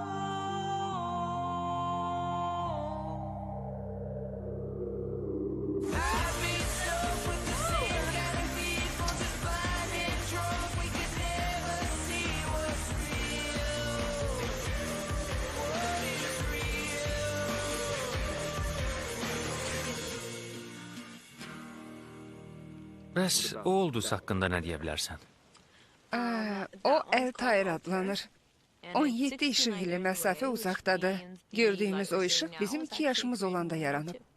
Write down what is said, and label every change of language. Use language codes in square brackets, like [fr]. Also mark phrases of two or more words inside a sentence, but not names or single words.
[en] I've been stuck with the same kind of people, just blind and drunk. We could never see what's real. What is real? [az] Bəs o ulduz haqqında nə deyə bilərsən? O Altair adlanır. 17 işıq ili məsafə uzaqdadır. Gördüyümüz o işıq bizim 2 yaşımız olanda yaranıb.